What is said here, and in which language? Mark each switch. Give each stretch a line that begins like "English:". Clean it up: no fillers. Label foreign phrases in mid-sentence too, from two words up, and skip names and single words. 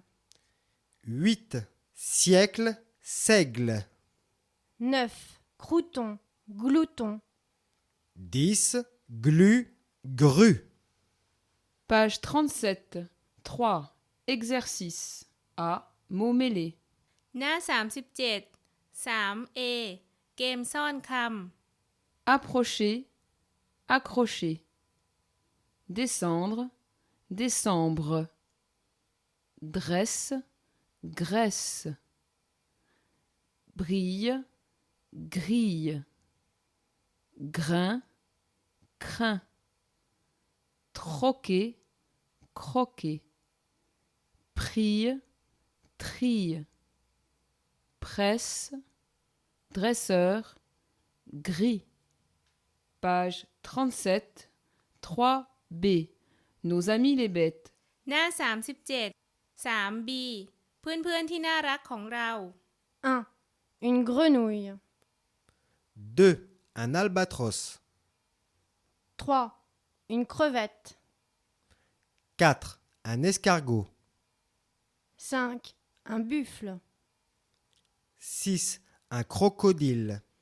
French: 8. Siècle. Seigle. 9. Crouton. Glouton. 10. Glu. Grue. Page 37, 3. Exercice. A. Mots mêlés.
Thai: หน้า 37 3A เกมซ่อนคำ
French: Approcher, accrocher. Descendre, décembre. Dresse, graisse. Brille, grille. Grain, crin. Troquer, croquer. Prie, trille. Presse, dresseur, gris. Page 37, 3B. Nos amis les bêtes.
Thai: หน้า 37 3B เพื่อนๆที่น่ารักของเรา
French: 1. Une grenouille. 2. Un albatros. 3. Une crevette. 4. Un escargot. 5. Un buffle. 6. Un crocodile.